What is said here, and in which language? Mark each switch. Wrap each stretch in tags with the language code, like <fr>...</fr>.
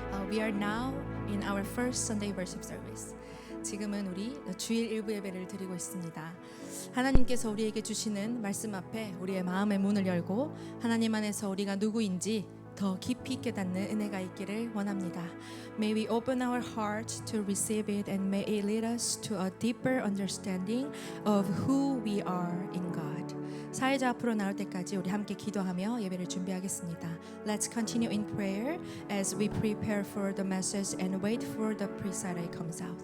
<en>We are now in our first Sunday worship service.</en> <ko>지금은 우리 주일 일부 예배를 드리고 있습니다. 하나님께서 우리에게 주시는 말씀 앞에 우리의 마음의 문을 열고 하나님 안에서 우리가 누구인지 더 깊이 깨닫는 은혜가 있기를 원합니다.</ko> <en>May we open our hearts to receive it and may it lead us to a deeper understanding of who we are in God.</en> <ko>사회자 앞으로 나올 때까지 우리 함께 기도하며 예배를 준비하겠습니다.</ko> <en>Let's continue in prayer as we prepare for the message and wait for the pre-Saturday comes out.</en>